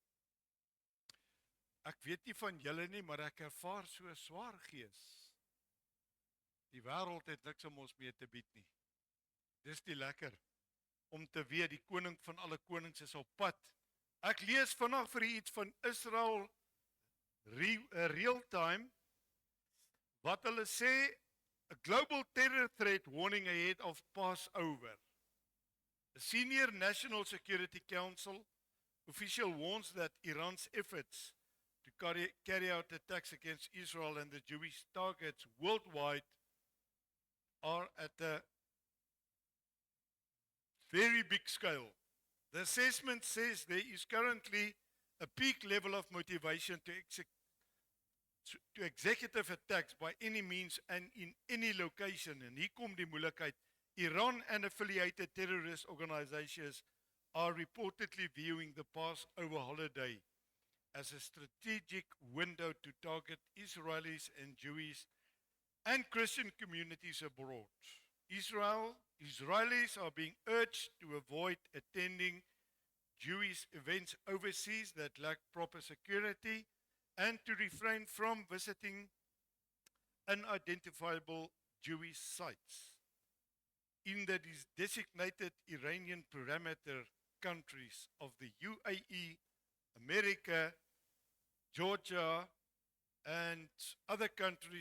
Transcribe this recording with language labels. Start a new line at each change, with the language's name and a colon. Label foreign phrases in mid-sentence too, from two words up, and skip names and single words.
Afrikaans: Ek weet nie van julle nie, maar ek ervaar so swaar gees. Die wêreld het niks om ons mee te bied nie. Dis die lekker om te weet die koning van alle konings is op pad. Ek lees vandag vir u iets van Israel real time wat hulle sê,
English: a global terror threat warning ahead of Passover. A senior National Security Council official warns that Iran's efforts to carry out attacks against Israel and the Jewish targets worldwide are at a very big scale. The assessment says there is currently a peak level of motivation to executive attacks by any means and in any location.
Afrikaans: En hier kom die moeilikheid.
English: Iran and affiliated terrorist organizations are reportedly viewing the Passover holiday as a strategic window to target Israelis and Jewish and Christian communities abroad. Israelis are being urged to avoid attending Jewish events overseas that lack proper security and to refrain from visiting unidentifiable Jewish sites in the designated Iranian parameter countries of the UAE, America, Georgia, and other countries.